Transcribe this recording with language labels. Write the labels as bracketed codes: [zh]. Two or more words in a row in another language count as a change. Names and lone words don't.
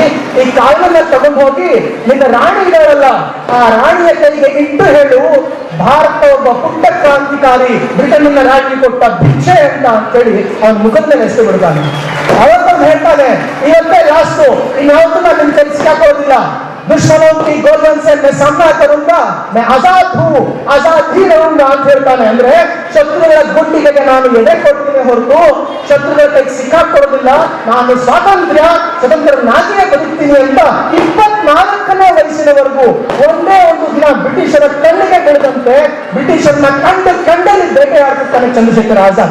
[kn] ಈ ಕಾಯಿಲನ್ನ ತಗೊಂಡು ಹೋಗಿ ನಿನ್ನ ರಾಣಿ ಇದಾರಲ್ಲ, ಆ ರಾಣಿಯ ಕೈಗೆ ಇಟ್ಟು ಹೇಳು, ಭಾರತ ಒಬ್ಬ ಪುಟ್ಟ ಕ್ರಾಂತಿಕಾರಿ ಬ್ರಿಟನ್ನ ರಾಣಿ ಕೊಟ್ಟ ಭಿಕ್ಷೆ ಅಂತ ಹೇಳಿ ಅವನ ಮುಖದ ಮೇಲೆ ಎಸೆದು ಬಿಡ್ತಾನೆ. ಅವತ್ತೊಂದು ಹೇಳ್ತಾನೆ, ಇವತ್ತೇ ಲಾಸ್ಟು, ಇನ್ಯಾವತ್ತೂ ನಾನು ನಿನ್ ಕೈ ಸಿಕ್ಕಾಕೊಳ್ಳೋದಿಲ್ಲ. [hi] दुश्मनों की गोलन से मैं सामना करूंगा, मैं आजाद हूँ, आजाद ही रहूंगा [kn] ಅಂತ ಹೇಳ್ತಾನೆ. ಅಂದ್ರೆ ಶತ್ರುಗಳ ಗುಂಡಿಗೆ ನಾನು ಎಡೆ ಕೊಡ್ತೀನಿ ಹೊರತು ಶತ್ರುಗಳ ಕೈಗೆ ಸಿಕ್ಕಾಕೊಳ್ಳೋದಿಲ್ಲ. ನಾನು ಸ್ವತಂತ್ರನಾಗಿಯೇ ಬದುಕ್ತೀನಿ ಅಂತ 24ನೇ ವಯಸ್ಸಿನವರೆಗೂ ಒಂದೇ ಒಂದು ದಿನ ಬ್ರಿಟಿಷರ ಕಣ್ಣಿಗೆ ಬೆಳೆದಂತೆ ಬ್ರಿಟಿಷರ್ನ ಕಂಡಲ್ಲಿ ಬೇಟೆಯಾಡುತ್ತಾನೆ ಚಂದ್ರಶೇಖರ ಆಜಾದ್.